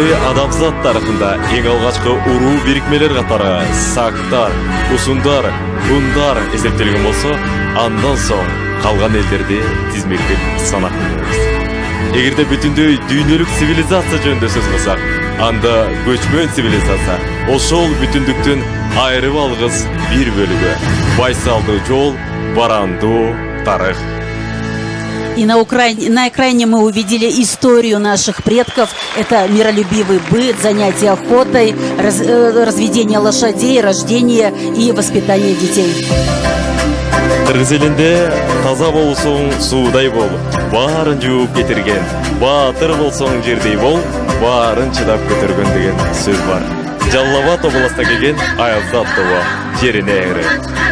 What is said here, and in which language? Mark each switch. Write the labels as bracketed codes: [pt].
[ky] Адамзат тарыхында эң алгачкы уруу бирикмелер катары сактар, усундар, гундар эсептелген болсо, андан соң калган элдерди тизмектеп санап көрөбүз. Эгерде бүтүндөй дүйнөлүк цивилизация жөнүндө сөз кылсак, анда көчмөн цивилизация ошол бүтүндүктүн айрып алгыс бир бөлүгү. Байсалдуу жол, барандуу тарых. [ru] И на экране мы увидели историю наших предков. Это миролюбивый быт, занятие охотой, разведение лошадей, рождение и воспитание детей. [ky] Кыргыз элинде таза болсоң суудай бол, баарын жууп кетирген, баатыр болсоң жердей бол, баарын чыдап көтөргөн деген сөз бар. Жалал Абад областына келген Аязат тобу жерине ээрет.